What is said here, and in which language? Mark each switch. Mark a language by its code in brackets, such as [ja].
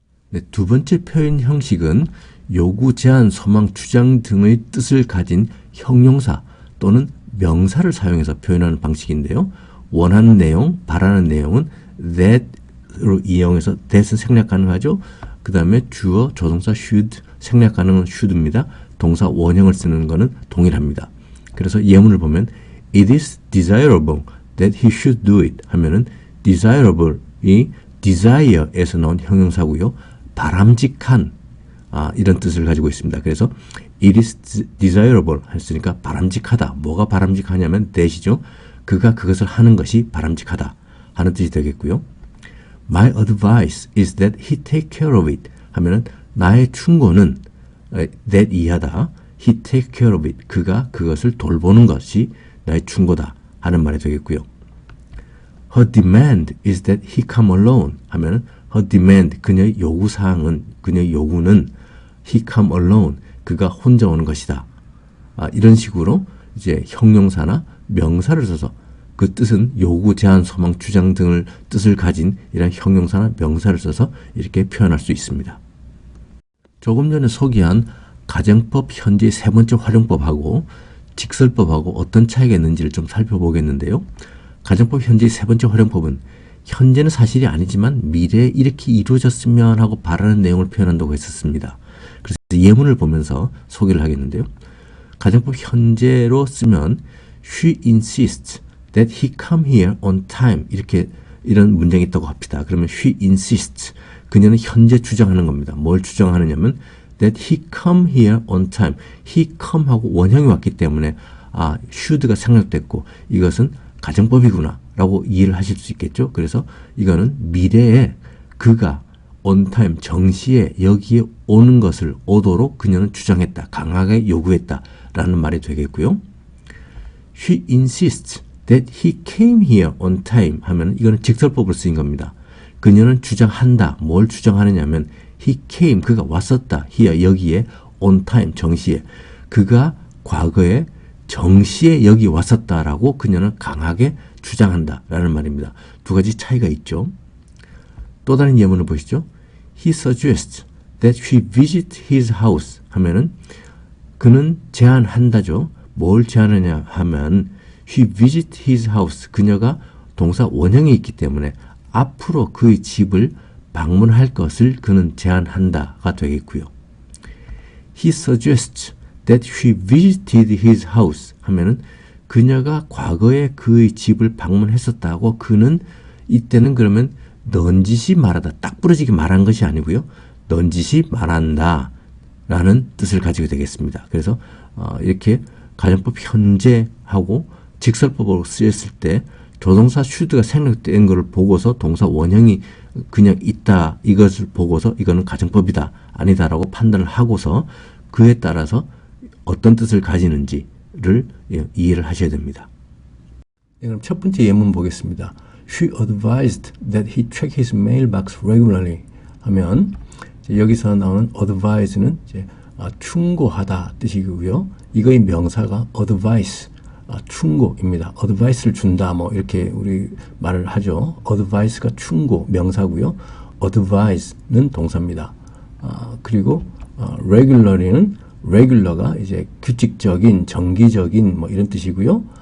[ko] 네, 두 번째 표현 형식은 요구, 제안, 소망, 주장 등의 뜻을 가진 형용사 또는 명사를 사용해서 표현하는 방식인데요. 원하는 내용, 바라는 내용은 that으로 이용해서 that은 생략 가능하죠. 그 다음에 주어, 조동사 should, 생략 가능은 should입니다. 동사 원형을 쓰는 것은 동일합니다. 그래서 예문을 보면 [en] It is desirable that he should do it [ko] 하면은 desirable이 desire에서 나온 형용사고요. 바람직한 이런 뜻을 가지고 있습니다. 그래서 [en] it is desirable [ko] 했으니까 바람직하다. 뭐가 바람직하냐면 that이죠. 그가 그것을 하는 것이 바람직하다 하는 뜻이 되겠고요. [en] My advice is that he take care of it [ko] 하면은 나의 충고는 that 이하다. [en] He take care of it. [ko] 그가 그것을 돌보는 것이 나의 충고다 하는 말이 되겠고요. [en] Her demand is that he come alone [ko] 하면은 [en] her demand [ko] 그녀의 요구사항은 그녀의 요구는 [en] he come alone [ko] 그가 혼자 오는 것이다. 이런 식으로 이제 형용사나 명사를 써서 그 뜻은 요구, 제안, 소망, 주장 등을 뜻을 가진 이런 형용사나 명사를 써서 이렇게 표현할 수 있습니다. 조금 전에 소개한 가정법 현재의 세 번째 활용법하고 직설법하고 어떤 차이가 있는지를 좀 살펴보겠는데요. 가정법 현재의 세 번째 활용법은 현재는 사실이 아니지만 미래에 이렇게 이루어졌으면 하고 바라는 내용을 표현한다고 했었습니다. 그래서 예문을 보면서 소개를 하겠는데요. 가정법 현재로 쓰면 [en] She insists that he come here on time [ko] 이런 문장이 있다고 합시다. 그러면 [en] she insists [ko] 그녀는 현재 주장하는 겁니다. 뭘 주장하느냐면 [en] that he come here on time. he come [ko] 하고 원형이 왔기 때문에 should가 생략됐고 이것은 가정법이구나 라고 이해를 하실 수 있겠죠. 그래서 이거는 미래에 그가 on time 정시에 여기에 오는 것을 오도록 그녀는 주장했다. 강하게 요구했다 라는 말이 되겠고요. [en] She insists that he came here on time [ko] 하면 이거는 직설법으로 쓰인 겁니다. 그녀는 주장한다. 뭘 주장하느냐면 [en] he came [ko] 그가 왔었다. here 여기에 on time 정시에 그가 과거에 정시에 여기 왔었다라고 그녀는 강하게 주장한다 라는 말입니다. 두 가지 차이가 있죠. 또 다른 예문을 보시죠. [en] He suggests that she visit his house [ko] 하면은 그는 제안한다죠. 뭘 제안하냐 하면 [en] she visit his house [ko] 그녀가 동사 원형이 있기 때문에 앞으로 그의 집을 방문할 것을 그는 제안한다가 되겠고요. [en] He suggests that she visited his house [ko] 하면은 그녀가 과거에 그의 집을 방문했었다고 그는 이때는 그러면 넌지시 말하다 딱 부러지게 말한 것이 아니고요. 넌지시 말한다 라는 뜻을 가지게 되겠습니다. 그래서 이렇게 가정법 현재하고 직설법으로 쓰였을 때 조동사 should가 생략된 것을 보고서 동사 원형이 그냥 있다 이것을 보고서 이거는 가정법이다 아니다라고 판단을 하고서 그에 따라서 어떤 뜻을 가지는지를 이해를 하셔야 됩니다. 네, 그럼 첫 번째 예문 보겠습니다. [en] She advised that he check his mailbox regularly [ko] 하면 여기서 나오는 advise는 이제 충고하다 뜻이고요. 이거의 명사가 advice 충고입니다. advice를 준다 뭐 이렇게 우리 말을 하죠. advice가 충고 명사고요. advise는 동사입니다. 그리고 regularly는 regular가 이제 규칙적인, 정기적인 뭐 이런 뜻이고요.